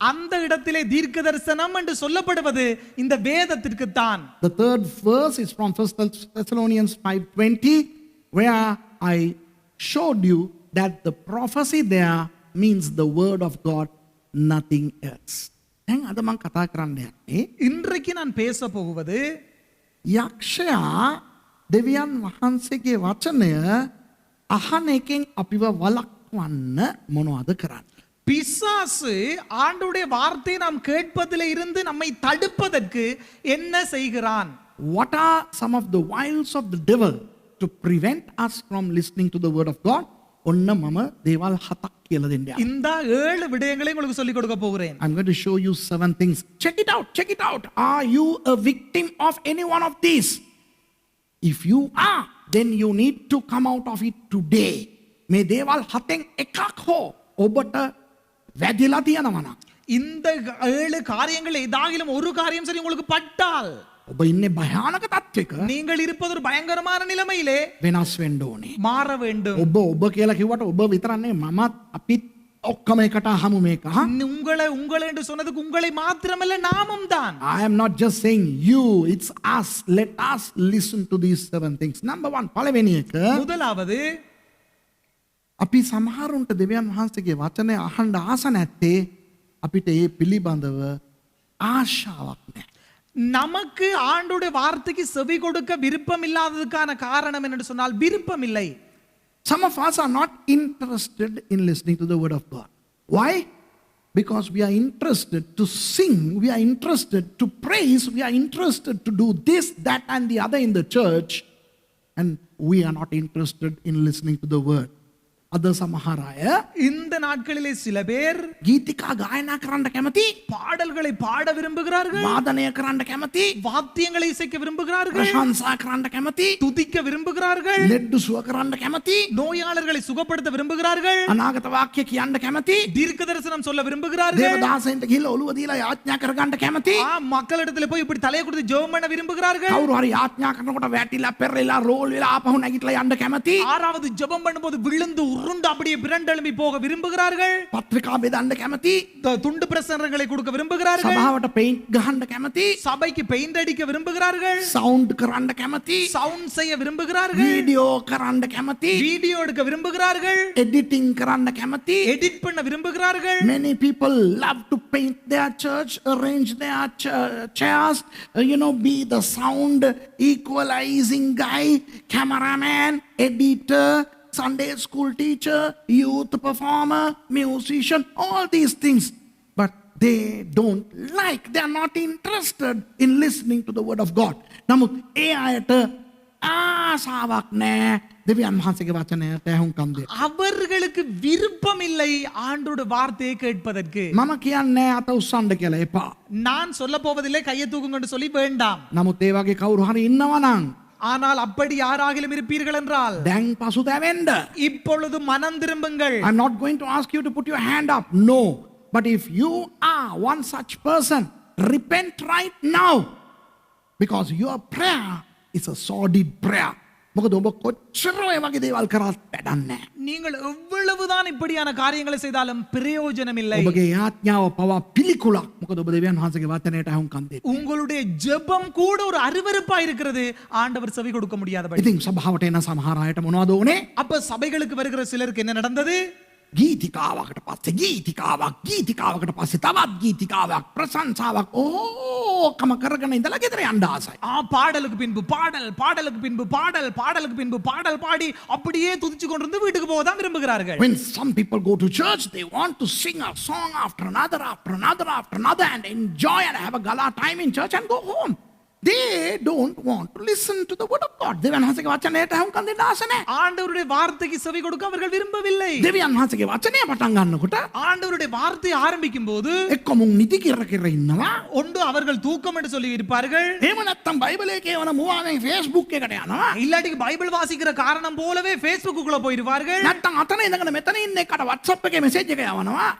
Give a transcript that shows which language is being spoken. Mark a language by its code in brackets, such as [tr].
[ta] அந்த இடத்திலே தீர்க்க தரிசனம் என்று சொல்லப்படுவது இந்த வேதத்திற்கு தான். [en] The third verse is from 1 Thessalonians 5:20, where I showed you that the prophecy there means the word of God, nothing else. [si] දැන් අද මම කතා කරන්න යන්නේ [ta] இன்றைக்கு நான் பேச போவது [si] යක්ෂයා දෙවියන් වහන්සේගේ වචනය අහන එකෙන් අපිව වළක්වන්න මොනවද කරන්නේ? [ta] பிசாசு ஆண்டவருடைய வார்த்தையை நாம் கேட்பதிலே இருந்து நம்மை தடுப்பதற்கு என்ன செய்கிறான்? [en] What are some of the wiles of the devil to prevent us from listening to the word of God? [si] ඔන්න මම දේවල් 7ක් කියලා දෙන්න යනවා. [ta] இந்த 7 விடயங்களை உங்களுக்கு சொல்லிக் கொடுக்க போகிறேன். [en] I'm going to show you 7 things. Check it out, check it out. Are you a victim of any one of these? If you are, then you need to come out of it today. [si] මේ දේවල් 7න් එකක් හෝ ඔබට වැදිලා තියෙනවා නම් [ta] இந்த 7 காரியங்கள் ஏதாகிலும் ஒரு காரியம் சரி உங்களுக்கு பட்டால் [si] ඔබ ඉන්නේ භයානක තත්ත්වයක [ta] நீங்கள் இருப்பது ஒரு பயங்கரமான நிலைமையிலே [si] වෙනස් වෙන්න ඕනේ. [ta] மாற வேண்டும். [si] ඔබ කියලා කිව්වට ඔබ විතරක් නෙවෙයි මමත් අපිත් ඔක්කොම එකට අහමු මේක. [ta] உங்களை என்று சொன்னதுக்கு உங்களை மாத்திரமல்ல நாமும் தான். [en] I am not just saying you, it's us. Let us listen to these 7 things. Number 1, [si] පළවෙනි එක [ta] முதலாவது [si] අපි සමහරුන්ට දෙවියන් වහන්සේගේ වචනය අහන්න ආස නැත්තේ අපිට ඒ පිළිබඳව ආශාවක් නැහැ. [ta] நமக்கு ஆண்டவருடைய வார்த்தைக்கு செவி கொடுக்க விருப்பம் இல்லாததுக்கான காரணம் என்னன்னு சொன்னால் விருப்பம் இல்லை. [en] Some of us are not interested in listening to the word of God. Why? Because we are interested to sing, we are interested to praise, we are interested to do this, that and the other in the church, and we are not interested in listening to the word. [si] අද සමහර අය [ta] இந்த நாட்களிலே சில பேர் [si] ගීතිකා ගායනා කරන්න කැමති, [ta] பாடல்களை பாட விரும்புகிறார்கள், [si] වාදනය කරන්න කැමති, [ta] வாத்தியங்களை இசைக்க விரும்புகிறார்கள், [si] ප්‍රශංසා කරන්න කැමති, [ta] துதிக்க விரும்புகிறார்கள், [si] ලෙඩ්ඩු සුව කරන්න කැමති, [ta] நோயாளர்களை சுகப்படுத்த விரும்புகிறார்கள், [si] අනාගත වාක්‍ය කියන්න කැමති, [ta] தீர்க்க தரிசனம் சொல்ல விரும்புகிறார்கள், [si] දේවදාසයන්ට ගිහිල්ලා ඔළුව දීලා යාඥා කරගන්න කැමති. [ta] மக்களிடத்துல போய் இப்படி தலையை கொடுத்து ஜெபம் பண்ண விரும்புகிறார்கள், [si] කවුරු හරි යාඥා කරනකොට වැටිලා පෙරලා රෝල් වෙලා ආපහු නැගිටලා යන්න කැමති. [ta] ஆறாவது ஜெபம் பண்ணும்போது விழுந்து உருண்டு அப்படியே பிரண்டெழும்பி போக விரும்புகிறார்கள், [si] පත්‍රිකා බෙදන්න කැමති, [ta] துண்டு பிரசன்னங்களை கொடுக்க விரும்புகிறார்கள், [si] සභාවට පෙයින්ට් ගහන්න කැමති, [ta] சபைக்கு பெயிண்ட் அடிக்க விரும்புகிறார்கள், [si] සවුන්ඩ් කරන්න කැමති, [ta] சவுண்ட் செய்ய விரும்புகிறார்கள், [si] වීඩියෝ කරන්න කැමති, [ta] வீடியோ எடுக்க விரும்புகிறார்கள், [si] එඩිටිං කරන්න කැමති. [ta] எடிட் பண்ண விரும்புகிறார்கள். [en] Many people love to paint their church, arrange their chairs, be the sound equalizing guy, cameraman, editor, Sunday school teacher, youth performer, musician, all these things. But they don't like, they are not interested in listening to the word of God. [si] නමුත් ඒ අයට ආසාවක් නැහැ දෙවියන් වහන්සේගේ වචනයට ඇහුම්කම් දෙන්න. [ta] அவர்களுக்கு விருப்பம் இல்லை ஆண்டோட வார்த்தையை கேட்பதற்கு. [si] මම කියන්නේ අත උස්සන්න කියලා එපා. [ta] நான் சொல்ல போவதில்லை கையை தூக்குங்கன்னு சொல்லி வேண்டாம். [si] නමුත් ඒ වගේ කවුරු හරි ඉන්නවා නම් [ta] ஆனால் அப்படி யாராகிலும் இருப்பீர்கள் என்றால் [si] දැන් පසුතැවෙන්න. [ta] இப்பொழுது மனம் திரும்புங்கள். [en] I'm not going to ask you to put your hand up. No. But if you are one such person, repent right now. Because your prayer is a sordid prayer. [si] මොකද ඔබ කොච්චර ඔය වගේ දේවල් කරත් වැඩක් නැහැ. [ta] நீங்கள் எவ்வளவுதான் இப்படியான காரியங்களை செய்தாலும் பிரயோஜனம் இல்லை. [si] ඔබගේ යාඥාව පවා පිළිකුලක්. මොකද ඔබ දෙවියන් වහන්සේගේ වචනයට අහුම්කම් දෙන්නේ. [ta] உங்களுடைய ஜெபம் கூட ஒரு அருவருப்பா இருக்கிறது. ஆண்டவர் செவி கொடுக்க முடியாதபடி. [si] ඉතින් සභාවට එන සමහර අයට මොනවද උනේ? [ta] அப்ப சபைகளுக்கு வருகிற சிலருக்கு என்ன நடந்தது? [si] ගීතිකාවකට පස්සේ ගීතිකාවකට පස්සේ තවත් ගීතිකාවක්, ප්‍රශංසාවක් ඕකම කරගෙන ඉඳලා ගෙදර යන්න ආසයි. [ta] பாடலுக்கு பின்பு பாடல், பாடலுக்கு பின்பு பாடல், பாடலுக்கு பின்பு பாடல் பாடி அப்படியே துதிச்சு கொண்டிருந்து வீட்டுக்கு போக தான் விரும்புகிறார்கள். [en] When some people go to church, they want to sing a song after another and enjoy and have a gala time in church and go home. They don't want to listen to the word of God. [si] දෙවියන් වහන්සේගේ වචනයට අහුම්කම් දෙන්න ආස නැහැ. [ta] ஆண்டவருடைய வார்த்தைக்கு செவி கொடுக்க அவர்கள் விரும்பவில்லை. [si] දෙවියන් වහන්සේගේ වචනය පටන් ගන්නකොට [ta] ஆண்டவருடைய வார்த்தை ஆரம்பிக்கும் போது [si] එක්ක මුන් නිදි කිර ඉන්නවා. [ta] ஒன்று அவர்கள் தூக்கம் என்று சொல்லி இருப்பார்கள். [si] එහෙම නැත්නම් බයිබලයේ කියවන මුවාවෙන් Facebook එකට යනවා. [ta] இல்லாட்டி பைபிள் வாசிக்கிற காரணம் போலவே Facebookக்குள்ள போயிடுவார்கள். [si] නැත්නම් අතන ඉඳගෙන මෙතන ඉන්න එකට WhatsApp එකේ message එක යවනවා.